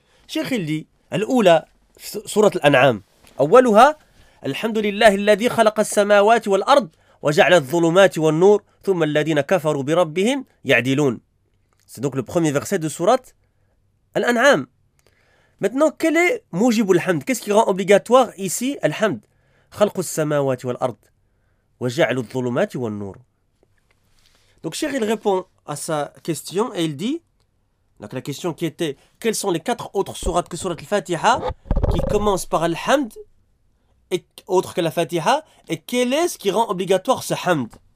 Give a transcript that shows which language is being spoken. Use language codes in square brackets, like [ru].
[ar] الشيخ اللي الأولى في سورة الأنعام أولها الحمد لله الذي خلق السماوات والأرض وجعل الظلمات والنور ثم الذين كفروا بربهم يعدلون. [fr] C'est donc le premier verset de سورة الأنعام. Maintenant, quel est موجب الحمد? Qu'est-ce qui rend obligatoire ici الحمد? [ar] خلق السماوات والأرض وجعل الظلمات والنور. [fr] Donc الشيخ il répond à sa question et il dit, donc la question qui était, quelles sont les 4 autres sourates que sourate al-Fatiha? qui commence par Alhamd, autre que la Fatiha, et quelle est-ce qui rend obligatoire ce Hamd?